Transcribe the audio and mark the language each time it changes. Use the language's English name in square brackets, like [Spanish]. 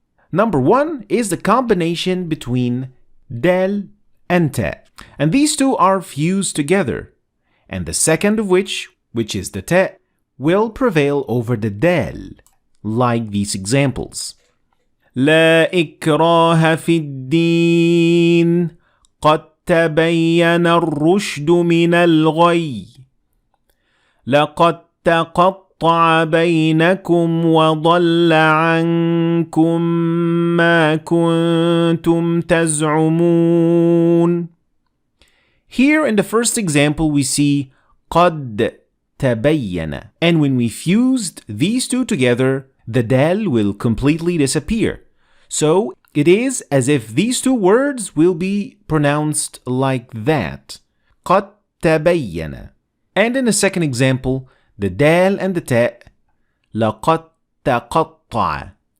[English] Number 1 is the combination between dal and ta. And these two are fused together. And the second of which is the ta, will prevail over the dal, like these examples. [Arabic] لا إكراه في الدين قد تبين الرشد من الغي لقد تقطع بينكم وضل عنكم ما كنتم تزعمون. [English] Here in the first example we see [Arabic] قد تبين. [English] And when we fused these two together, the dal will completely disappear. So it is as if these two words will be pronounced like that. [Arabic] قد تبين. [English] And in the second example, the dal and the ta, [Arabic] لقد تقطع.